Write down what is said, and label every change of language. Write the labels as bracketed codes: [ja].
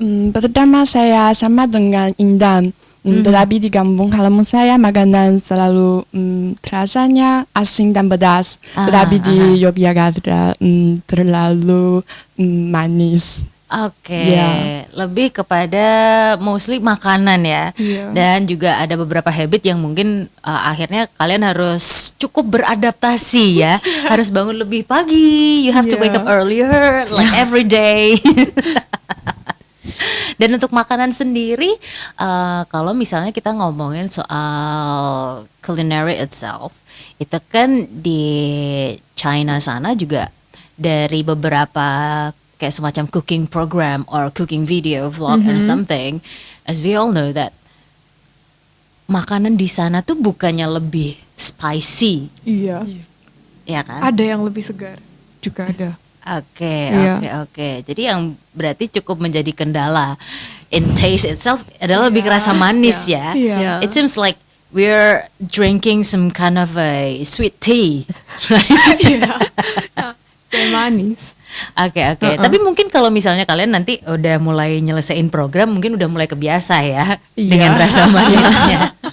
[id] Pertama saya sama dengan Indan, tetapi di kampung halaman saya makanan selalu rasanya asin dan pedas, tetapi di Yogyakarta terlalu manis. Oke, lebih kepada mostly makanan ya. Dan juga ada beberapa habit yang mungkin akhirnya kalian harus cukup beradaptasi ya. Harus bangun lebih pagi, [en] you have to wake up earlier like every day. [id] Dan untuk makanan sendiri, kalau misalnya kita ngomongin soal culinary itself, itu kan di China sana juga dari beberapa kayak semacam [en] cooking program or cooking video vlog or something, as we all know that [id] makanan di sana tuh bukannya lebih spicy, Iya. ya kan? Ada yang lebih segar juga ada. Oke, Iya. oke. Jadi yang berarti cukup menjadi kendala [en] in taste itself [id] adalah lebih kerasa manis ya. Iya. [en] It seems like we're drinking some kind of a sweet tea, right? [id] Kayak manis. Oke. Tapi mungkin kalau misalnya kalian nanti udah mulai nyelesain program, mungkin udah mulai kebiasa ya dengan rasa manisnya.